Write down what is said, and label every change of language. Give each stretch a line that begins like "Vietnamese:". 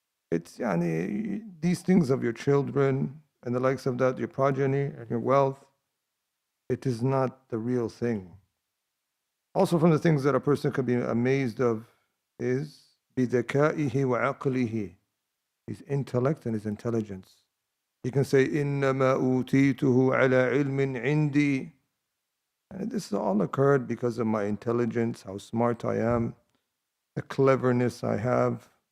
English: It's these things of your children and the likes of that, your progeny and your wealth, it is not the real thing. Also, from the things that a person could be amazed of is
Arabic: بِذَكَائِهِ وَعَقْلِهِ,
English: his intellect and his intelligence. He can say,
Arabic: إِنَّمَا أُوتِيتُهُ عَلَى عِلْمٍ عِنْدِي.
English: And this all occurred because of my intelligence, how smart I am, the cleverness I have.